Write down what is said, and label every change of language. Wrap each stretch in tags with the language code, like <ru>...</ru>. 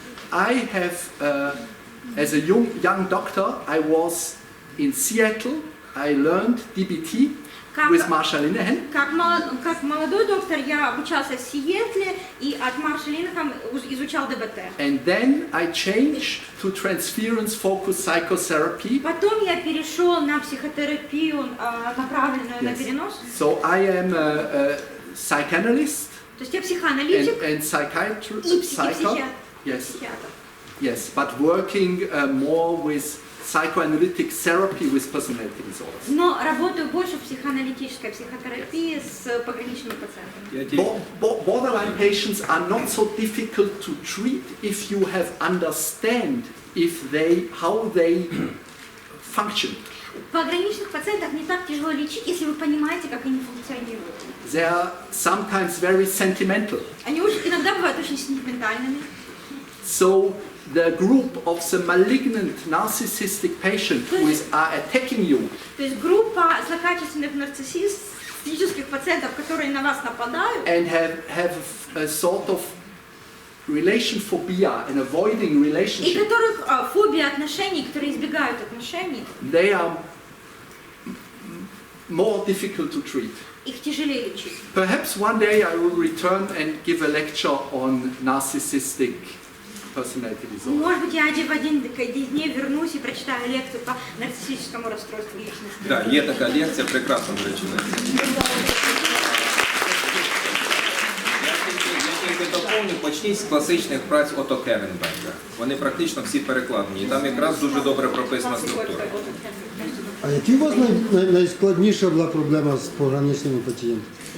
<en>I have, as a young doctor, I was in Seattle. I learned DBT with Marsha Linehan.</en> <ru>Как молодой доктор я обучался в Сиэтле и от Марша Линнехам изучал ДБТ.</ru> <en>And then I changed to transference-focused psychotherapy.</en> <ru>Потом я перешел на психотерапию, направленную на</ru> <en>Yes.</en> <ru>перенос.</ru> <en>So I am a psychanalyst</en> <ru>То есть я психоаналитик</ru> <en>and psychiatrist.</en> <ru>и психиатр.</ru> <en>Yes, yes, but working more with psychoanalytic therapy with personality disorders.</en> <ru>Но работаю больше в психоаналитической психотерапии с пограничными пациентами.</ru> <en>Borderline patients are not so difficult to treat if you have understand how they function.</en> <ru>Пограничных пациентов не так тяжело лечить, если вы понимаете, как они функционируют.</ru> <en>They are sometimes very sentimental.</en> <ru>Они иногда бывают очень сентиментальными.</ru> <en>So the group of the malignant narcissistic patient who are attacking you,</en> <ru>То есть группа злокачественных нарциссических пациентов, которые на вас нападают,</ru> <en>and have a sort of relation phobia and avoiding</en> <ru>и</ru> <en>relationship,</en> <ru>которых фобия отношений, которые избегают отношений,</ru> <en>they are more difficult to treat.</en> <ru>их тяжелее лечить.</ru> <en>Perhaps one day I will return and give a lecture on narcissistic personality disorder.</en> <ru>Может быть, я в один из дней вернусь и прочитаю лекцию по нарциссическому расстройству личности.</ru> <uk>Так, є така лекція, прекрасна, до речі, лекція. Я тільки доповню, почніть з класичних праць Отто Керенберга. Вони практично всі перекладені. І там якраз дуже добре прописана структура. А які у вас найскладніша була проблема з пограничними пацієнтами?</uk>